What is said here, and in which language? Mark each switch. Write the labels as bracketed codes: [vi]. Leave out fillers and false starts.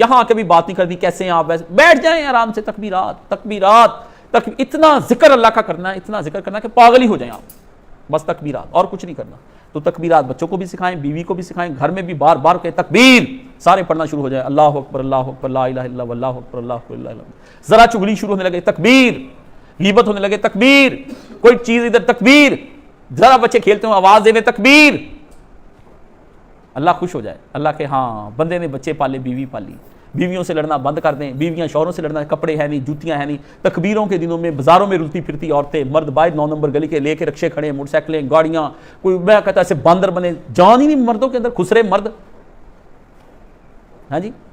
[ur] یہاں آ کے بھی بات نہیں کرنی کیسے ہیں آپ, ویسے بیٹھ جائیں آرام سے. تکبیرات اتنا ذکر اللہ کا کرنا ہے, اتنا ذکر کرنا ہے کہ پاگل ہی ہو جائیں آپ, بس تکبیرات اور کچھ نہیں کرنا. تو تکبیرات بچوں کو بھی سکھائیں, بیوی کو بھی سکھائیں, گھر میں بھی بار بار کہ تکبیر سارے پڑھنا شروع ہو جائے. [ar] اللہ اکبر لا الہ الا اللہ اکبر اللہ اکبر لا الہ الا اللہ. [ur] ذرا چغلی شروع ہونے لگے تکبیر, غیبت ہونے لگے تکبیر, کوئی چیز ادھر تکبیر, ذرا بچے کھیلتے ہوں آواز دینے تکبیر. اللہ خوش ہو جائے, اللہ کے ہاں بندے نے بچے پالے, بیوی پالی, بیویوں سے لڑنا بند کر دیں. بیویاں شوہروں سے لڑنا, کپڑے ہیں نہیں, جوتیاں ہیں نہیں. تکبیروں کے دنوں میں بازاروں میں رلتی پھرتی عورتیں, مرد باہر 9 نمبر گلی کے لے کے رکشے کھڑے, موٹر سائیکلیں, گاڑیاں, کوئی میں کہتا ایسے باندر بنے, جان ہی نہیں مردوں کے اندر, خسرے مرد. ہاں جی,